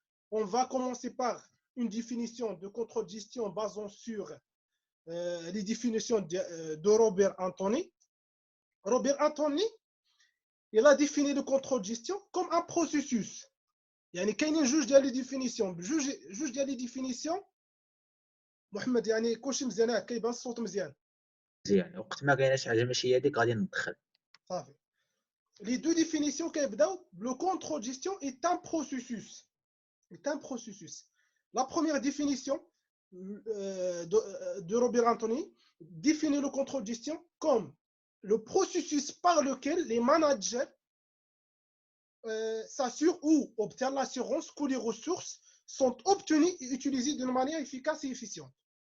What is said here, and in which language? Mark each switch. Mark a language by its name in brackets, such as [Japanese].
[French] On va commencer par une définition de contrôle de gestion basant sur les définitions de Robert Anthony. Robert Anthony il a défini le contrôle de gestion comme un processus. [Arabic] يعني كاينين جوج ديال [French] لي ديفينيسيون [Arabic] جوج ديال لي ديفينيسيون. محمد يعني كلشي مزيان كيبان الصوت مزيان مزيان وقت ما كاينه شي حاجه ماشي هي ديك غادي ندخل صافي. [French] Les deux définitions le contrôle de gestion est un processus. La première définition de Robert Anthony définit le contrôle de gestion comme le processus par lequel les managers s'assurent ou obtiennent l'assurance que les ressources sont obtenues et utilisées d'une manière efficace et efficiente.